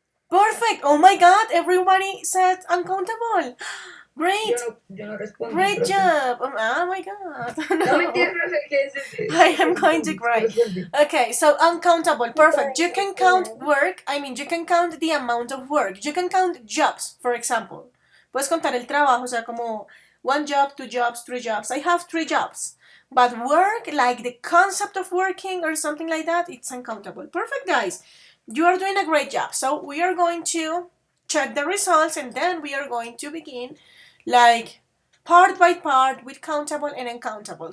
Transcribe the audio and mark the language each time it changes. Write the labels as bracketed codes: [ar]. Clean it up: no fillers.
[en] Perfect. Oh my God. Everybody said uncountable. Great. [es] Yo no respondo. [en] Great [es] profe. [en] job. Oh my God. [es] No mentira, profe, que es. [en] I am going to cry. Okay, so uncountable. Perfect. You can count work. I mean, you can count the amount of work. You can count jobs, for example. [es] Puedes contar el trabajo, o sea, como [en] 1 job, 2 jobs, 3 jobs. I have 3 jobs. But work, like the concept of working or something like that, it's uncountable. Perfect, guys. You are doing a great job. So we are going to check the results and then we are going to begin like part by part with countable and uncountable.